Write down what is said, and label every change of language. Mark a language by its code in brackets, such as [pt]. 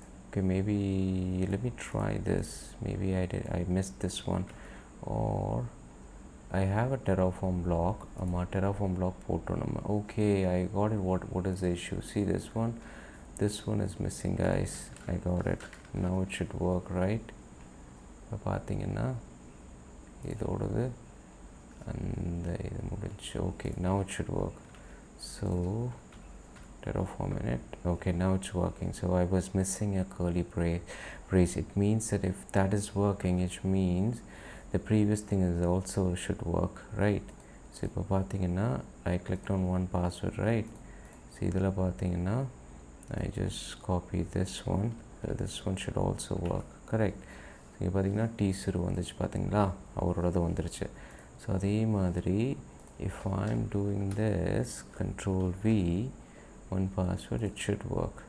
[en] Okay, maybe let me try this. Maybe I missed this one, or I have a Terraform block. Terraform block [ta] போட்டோம். [en] Okay, I got it. What is the issue? See this one. This one is missing, guys. I got it. Now it should work, right? [ta] இப்போ பார்த்தீங்கன்னா இதோடது அந்த இது முடிஞ்சு. [en] Okay, now it should work. So Terraform in it. Okay, now it's working. So I was missing a curly brace. It means that if that is working, it means the previous thing is also should work, right? So [ta] இப்போ பார்த்தீங்கன்னா [en] I clicked on one password, right? So [ta] இதில் பார்த்தீங்கன்னா [en] I just copy this one. So this one should also work, correct? [ta] இங்கே பார்த்தீங்கன்னா teaser வந்துச்சு, பார்த்தீங்களா, அவரோடது வந்துருச்சு. ஸோ அதே மாதிரி [en] if I'm doing this, control V, one password, it should work.